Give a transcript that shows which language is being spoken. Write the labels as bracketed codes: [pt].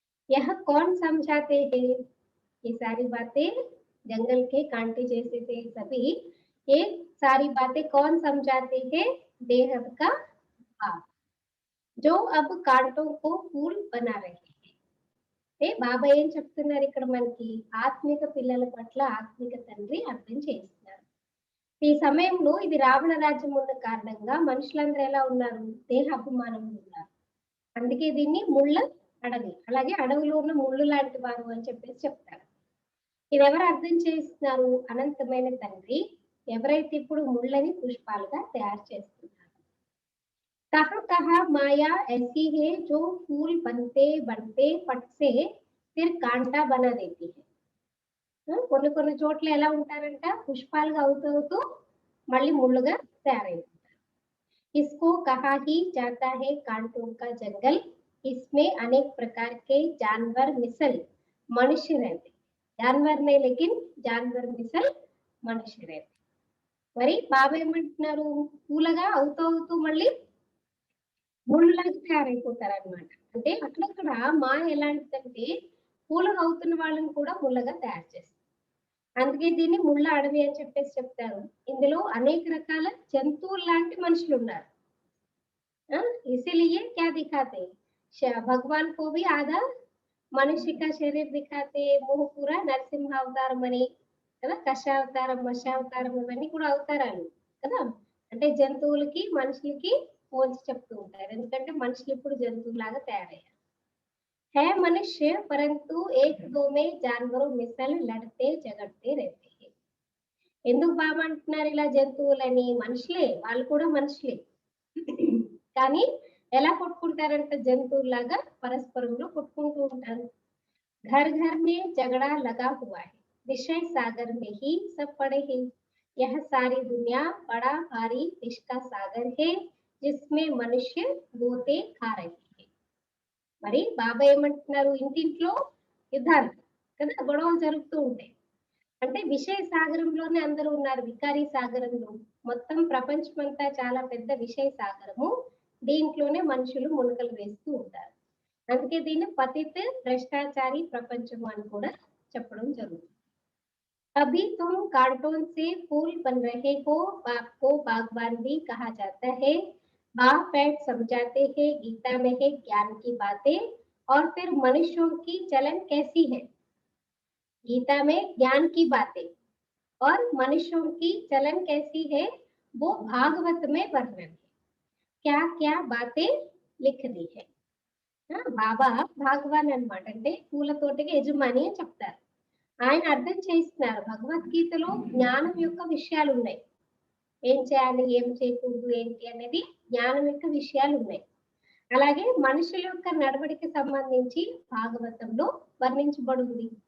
[hi] यह कौन समझाते हैं? ये सारी बातें जंगल के कांटे जैसे थे सभी. ये सारी बातें कौन समझाते हैं? देह का भाव, जो अब कांटों को फूल बना रहे हैं. [te] బాబా ఏం చెప్తున్నారు ఇక్కడ మనకి? ఆత్మిక పిల్లల పట్ల ఆత్మిక తండ్రి అర్థం చేస్తున్నారు. ఈ సమయంలో ఇది రావణ రాజ్యం ఉన్న కారణంగా మనుషులందరూ ఎలా ఉన్నారు? దేహ అభిమానం ఉన్నారు. అందుకే దీన్ని ముళ్ళ అడవి. అలాగే అడవిలో ఉన్న ముళ్ళు లాంటి వారు అని చెప్పేసి చెప్తారు. ఇదెవరు అర్థం చేస్తున్నారు? అనంతమైన తండ్రి ఎవరైతే ఇప్పుడు ముళ్ళని పుష్పాలుగా తయారు చేస్తున్నారు. [hi] कहाँ-कहाँ माया ऐसी है जो फूल बनते-बनते फट से फिर कांटा बना देती है. [te] కొన్ని కొన్ని చోట్ల ఎలా ఉంటారంట పుష్పాలుగా అవుతూ మళ్ళీ ముళ్ళుగా తయారైపోతారు. [hi] इसको कहा ही जाता है कांटों का जंगल. इसमें अनेक प्रकार के जानवर मिसल मनुष्य रहते. जानवर नहीं लेकिन जानवर मिसल మనిషి रहते. [te] మరి బాబా ఏమంటున్నారు? పూలగా అవుతూ మళ్ళీ ముళ్ళలాగా తయారైపోతారనమాట. అంటే అక్కడక్కడ మాయ ఎలాంటిదంటే పూలగా అవుతున్న వాళ్ళని కూడా ముళ్ళగా తయారు చేస్తుంది. అందుకే దీన్ని ముళ్ళ అడవి అని చెప్పేసి చెప్తారు. ఇందులో అనేక రకాల జంతువుల్లాంటి మనుషులున్నారు. [hi] इसीलिए क्या दिखाते हैं? भगवान को भी आधा मनुष्य का शरीर दिखाते, मुंह पूरा [te] నరసింహ అవతారం అని కదా, కషావతారం, మత్స్యావతారం ఇవన్నీ కూడా అవతారాలు కదా. అంటే జంతువులకి మనుషులకి పోల్చి చెప్తూ ఉంటారు. ఎందుకంటే మనుషులు ఇప్పుడు జంతువులాగా తయారయ్యారు. [hi] है मनुष्य परंतु एक दो में जानवरों मिसल लड़ते झगड़ते रहते हैं. [te] ఎందుకు బాబా అంటున్నారు ఇలా జంతువులని? మనుషులే, వాళ్ళు కూడా మనుషులే. కానీ ఎలా కొట్టుకుంటారంటే జంతువులాగా పరస్పరంలో కొట్టుకుంటూ ఉంటారు. [hi] घर घर में झगड़ा लगा हुआ है, विषय सागर में ही सब पड़े हैं. यह सारी दुनिया बड़ा भारी विष का सागर है जिसमें मनुष्य गोते खा रहे हैं. [te] మరి బాబా ఏమంటున్నారు? ఇంటింట్లో యుద్ధాలు కదా, గొడవలు జరుగుతూ ఉంటాయి. అంటే విషయ సాగరంలోనే అందరూ ఉన్నారు. వికారీ సాగరంలో మొత్తం ప్రపంచం అంతా చాలా పెద్ద విషయ సాగరము. దీంట్లోనే మనుషులు మునకలు వేస్తూ ఉంటారు. అందుకే దీన్ని పతిత్ భ్రష్టాచారి ప్రపంచం అని కూడా చెప్పడం జరుగుతుంది. [hi] अभी तुम कांटों से फूल बन रहे हो, बाप को बागबान भी कहा जाता है. बाप बैठ समझाते हैं गीता में है ज्ञान की बातें. और फिर मनुष्यों की चलन कैसी है? गीता में ज्ञान की बातें और मनुष्यों की चलन कैसी है वो भागवत में वर्णन है. क्या क्या बातें लिख दी है. [te] బాబా భాగవాన్ అన్నమాట. అంటే పూలతోటికి యజమాని అని చెప్తారు. ఆయన అర్థం చేస్తున్నారు భగవద్గీతలో జ్ఞానం యొక్క విషయాలు ఉన్నాయి. ఏం చేయాలి, ఏం చేయకూడదు, ఏంటి అనేది జ్ఞానం యొక్క విషయాలు ఉన్నాయి. అలాగే మనుషుల యొక్క నడవడికి సంబంధించి భాగవతంలో వర్ణించబడింది.